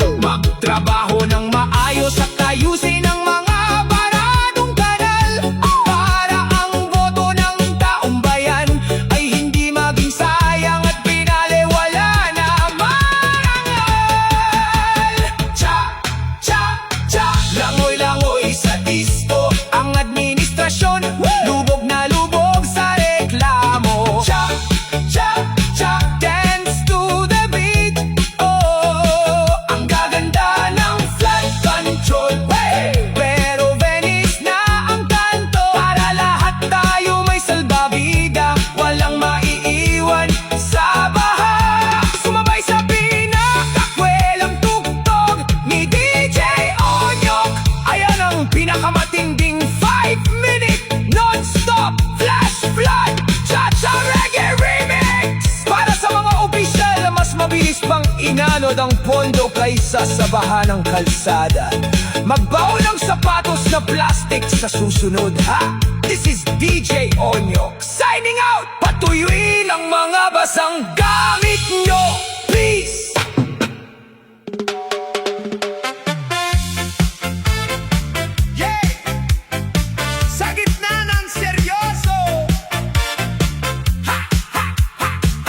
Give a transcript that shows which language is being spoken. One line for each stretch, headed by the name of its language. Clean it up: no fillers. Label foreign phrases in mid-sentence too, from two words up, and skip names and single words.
Filipino: Magtrabaho ng maayos at ayusin ang mga baradong kanal para ang boto ng taong bayan ay hindi maging sayang at pinaliwala na marangal. Cha-cha-cha, langoy-langoy sa disco, ang administrasyon lubog na lubog sa reklamo. Cha-cha-cha,
English: dance to the beat,
Filipino: oh, ang gaganda ng
English: flood control,
Filipino: hey. Pero Venice na ang kanto para lahat tayo may salbabida, walang maiiwan sa baha. Sumabay sa pinakakwelang tugtog ni DJ Onyok. Ayan ang pinakamatinding
English: 5-minute non-stop flash flood cha-cha reggae remix.
Filipino: Para sa mga opisyal na mas mabilis pang inanod ang pondo kaysa sa baha ng kalsada, magbaon ng sapatos na plastic sa susunod, ha?
English: This is DJ Onyok signing out.
Filipino: Patuyuin ang mga basang gamit nyo, please. Yeah! Sa gitna ng seryoso, ha, ha, ha, ha.